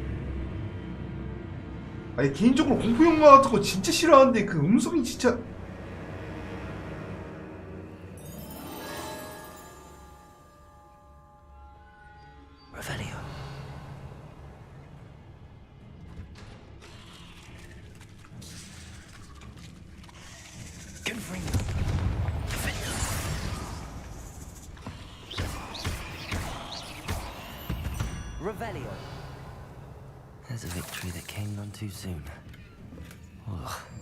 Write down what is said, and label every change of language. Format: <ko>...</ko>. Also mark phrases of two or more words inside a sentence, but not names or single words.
<ko>아니 개인적으로 공포영화 같은 거 진짜 싫어하는데 그 음성이 진짜</ko> <la>Revelio. Confringo. Revelio.</la> <en>There's a victory that came none too soon. Ugh.</en>